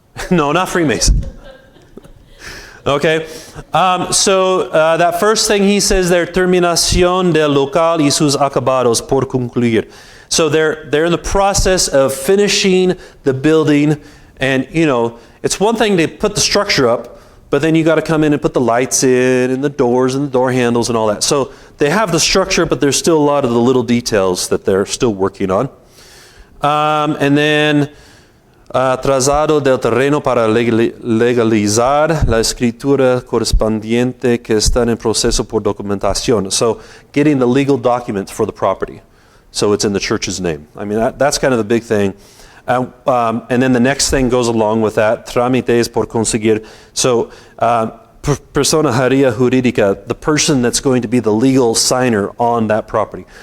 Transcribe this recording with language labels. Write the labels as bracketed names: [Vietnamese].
[English] No, not Freemason. Okay, so that first thing he says there, [Spanish] terminación del local y sus acabados por concluir. [English] So they're in the process of finishing the building, And, it's one thing to put the structure up, but then you got to come in and put the lights in and the doors and the door handles and all that. So they have the structure, but there's still a lot of the little details that they're still working on. [Spanish] And then trazado del terreno para legalizar la escritura correspondiente que está en proceso por documentación. [English] So getting the legal documents for the property. So it's in the church's name. I mean, that's kind of the big thing. And then the next thing goes along with that, [Spanish] trámites por conseguir. [English] So persona jurídica, the person that's going to be the legal signer on that property.